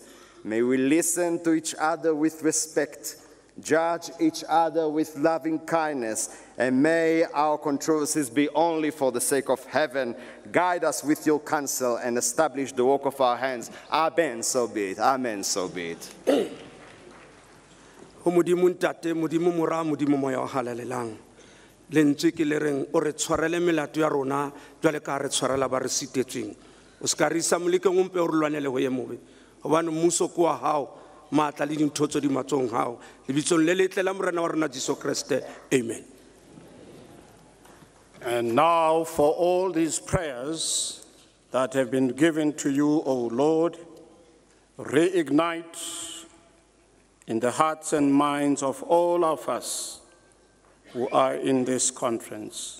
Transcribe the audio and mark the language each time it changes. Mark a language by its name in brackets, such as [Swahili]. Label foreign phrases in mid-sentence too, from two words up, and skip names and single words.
[English] May we listen to each other with respect, judge each other with loving kindness, and may our controversies be only for the sake of heaven. Guide us with your counsel and establish the work of our hands. Amen, so be it. Amen, so be it. [Southern Sotho] Modimo ntate, modimo mora, modimo moya o halalelang. Lentswe ke le reng o re tshwarele melato ya rona jwale ka re tshwarela ba re sitetsweng. O ska re isa molekeng o mpe o re lwanele ho ye mobe. Hobane mmuso ke wa hao, matla le dintho tse di matsong hao. Lebitsong le letle la morena wa rona Jesu Kriste. Amen. [English] And now for all these prayers that have been given to you, O Lord, reignite in the hearts and minds of all of us who are in this conference.